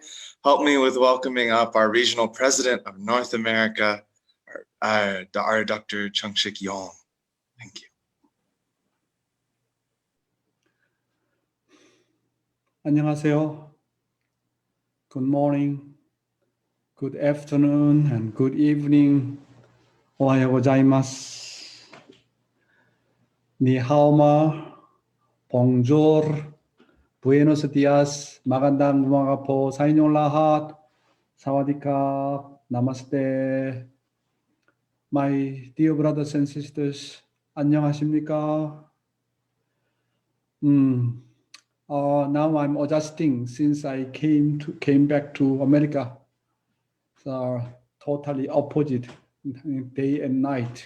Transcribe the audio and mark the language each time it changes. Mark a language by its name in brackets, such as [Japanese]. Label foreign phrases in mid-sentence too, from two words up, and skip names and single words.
[English] Help me with welcoming up our regional president of North America, our Dr. Chungshik Yong. Thank you. [Korean] 안녕하세요. [English] Good morning, good afternoon, and good evening. [Japanese] おはようございます. [Chinese] 你好吗, [Filipino] bonjour, [Spanish] buenos dias, [Filipino] magandang umaga po sa inyong lahat. [Thai] Sawadika, [Hindi] namaste. [English] My dear brothers and sisters, [Korean] 안녕하십니까? [English] Now I'm adjusting since I came back to America. So totally opposite day and night.